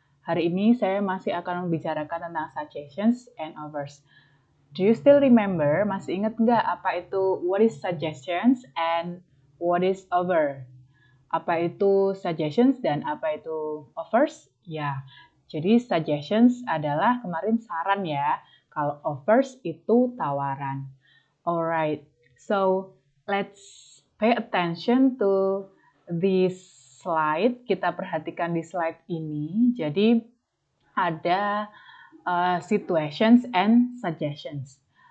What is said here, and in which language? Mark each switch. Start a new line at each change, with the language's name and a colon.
Indonesian: Hari ini saya masih akan membicarakan tentang
English: suggestions and offers. Do you still remember?
Indonesian: Masih ingat nggak apa itu
English: what is suggestions and what is offer?
Indonesian: Apa itu suggestions dan apa itu offers? Ya, jadi suggestions adalah kemarin saran ya. Kalau offers itu tawaran.
English: Alright, so let's pay attention to this slide.
Indonesian: Kita perhatikan di slide ini. Jadi ada
English: situations and suggestions.